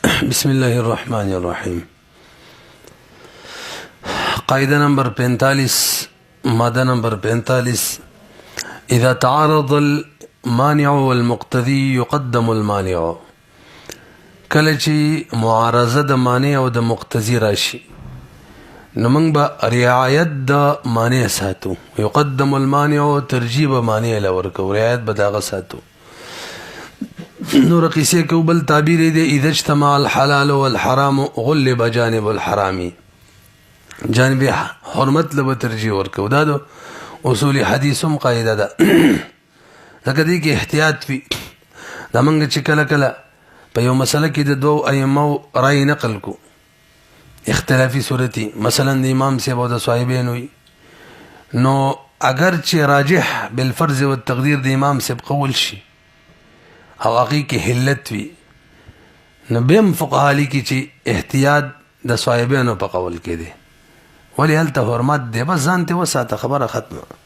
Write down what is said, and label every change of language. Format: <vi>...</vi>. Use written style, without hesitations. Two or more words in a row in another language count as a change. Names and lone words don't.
<ar>بسم الله الرحمن الرحيم. قاعدة نمبر 45 مادة نمبر 45 إذا تعارض المانع والمقتضي يقدم المانع.</ar> <ps>کله چې معارضه د مانع او د مقتضي راشي نو موږ به رعایت د مانع ساتو.</ps> <ar>يقدم المانع</ar> <ps>ترجیب مانع لورکو رعایت به دغه ساتو. نور قصه کو بل تعبیر دی</ps> <ar>اذا اجتمع الحلال والحرام غلب جانب الحرام.</ar> <ps>جانب حرمت له ترجیح ورکو. دا د اصول حدیثم قاعده ده. ځکه دی کې احتیاط وي. دا موږ چې کله کله په یو مسله کې د دوه ائمه رائے نقل کو اختلافي صورتي مثلا د امام صاحب او د صاحبین وي نو اگر چې راجح</ps> <ar>بالفرض والتقدير</ar> <ps>د امام صاحب قول شي او هغه کې حلت وي نو بهم فقها لیکي چې احتیاط د صاحبینو په قول کې دی ولی هلته حرمت دی بس ځان ته وساته خبره ختمه.</ps>